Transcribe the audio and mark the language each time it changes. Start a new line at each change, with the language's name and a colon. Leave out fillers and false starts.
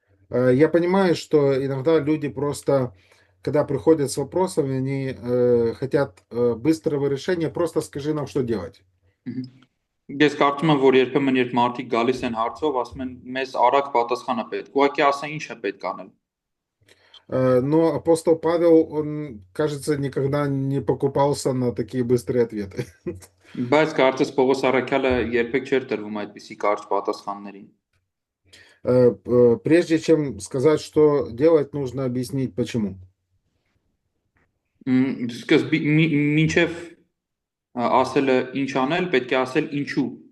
Russian: Я понимаю, что иногда люди просто, когда приходят с вопросами, они хотят быстрого решения, просто скажи нам, что делать.
Armenian: Ես կարծում եմ, որ երբեմն երբ մարդիկ գալիս են հարցով, ասում են մեզ արագ պատասխանը պետք։ Ուղղակի ասա ինչ է պետք անել։
Russian: Но апостол Павел, он, кажется, никогда не покупался на такие быстрые ответы.
Armenian: Բայց կարծես Պողոս առաքյալը երբեք չէր տրվում այդպիսի կարճ պատասխաններին։
Russian: Прежде чем сказать, что делать, нужно объяснить, почему.
Armenian: Սկզբի մինչև ասելը ինչ անել, պետք է ասել ինչու։